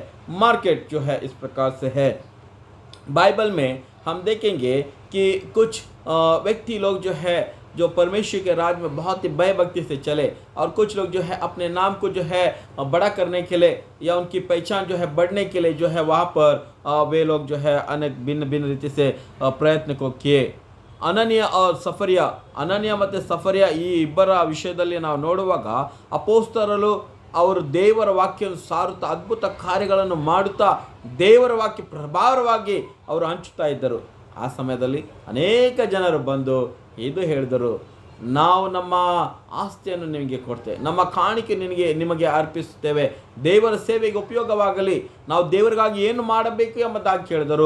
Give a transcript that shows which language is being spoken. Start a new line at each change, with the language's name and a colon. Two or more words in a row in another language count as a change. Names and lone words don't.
Hindi: मार्केट जो है इस प्रकार से है. बाइबल में हम देखेंगे कि कुछ व्यक्ति लोग जो है जो परमेश्वर के राज में बहुत ही भयभक्ति से चले, और कुछ लोग जो है अपने नाम को जो है बड़ा करने के लिए या उनकी पहचान जो है बढ़ने के लिए जो है वहाँ पर वे लोग जो है अनेक भिन्न रीति से प्रयत्न को किए.
Kannada: ಅನನ್ಯ ಮತ್ತು ಸಫರ್ಯ ಈ ಇಬ್ಬರ ವಿಷಯದಲ್ಲಿ ನಾವು ನೋಡುವಾಗ, ಅಪೊಸ್ತಲರು ಅವರು ದೇವರ ವಾಕ್ಯವನ್ನು ಸಾರುತ್ತಾ ಅದ್ಭುತ ಕಾರ್ಯಗಳನ್ನು ಮಾಡುತ್ತಾ ದೇವರ ವಾಕ್ಯ ಪ್ರಭಾವವಾಗಿ ಅವರು ಹಂಚುತ್ತಾ ಇದ್ದರು. ಆ ಸಮಯದಲ್ಲಿ ಅನೇಕ ಜನರು ಬಂದು ಇದು ಹೇಳಿದರು: ನಾವು ನಮ್ಮ ಆಸ್ತಿಯನ್ನು ನಿಮಗೆ ಕೊಡ್ತೇವೆ, ನಮ್ಮ ಕಾಣಿಕೆ ನಿಮಗೆ ಅರ್ಪಿಸುತ್ತೇವೆ, ದೇವರ ಸೇವೆಗೆ ಉಪಯೋಗವಾಗಲಿ, ನಾವು ದೇವರಿಗಾಗಿ ಏನು ಮಾಡಬೇಕು ಎಂಬುದಾಗಿ ಕೇಳಿದರು.